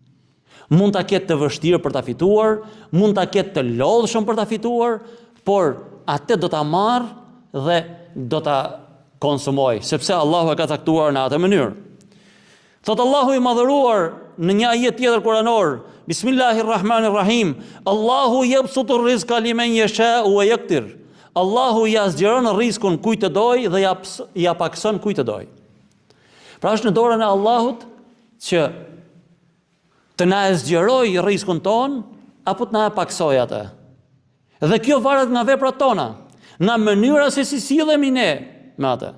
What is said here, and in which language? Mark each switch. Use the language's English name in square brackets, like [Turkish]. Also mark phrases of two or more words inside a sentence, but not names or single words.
[Albanian] Mund ta ketë të vështirë për ta fituar, mund ta ketë të lodhshëm për ta fituar, por atë do ta marr dhe do ta konsumoj, sepse Allahu e ka caktuar në atë mënyrë. Thot Allahu i madhëruar në një ajet tjetër kuranor, [Arabic] بسم الله الرحمن الرحيم، الله يبسط الرزق لمن يشاء ويقدر. [Albanian] Allahu ja zgjeron rrezikun kujt të doj dhe ja pakson kujt të doj. Pra është në dorën e Allahut që të na zgjeroj rrezikun ton apo të na paksoj atë. Dhe kjo varet nga veprat tona, nga mënyra se si sillemi ne me atë.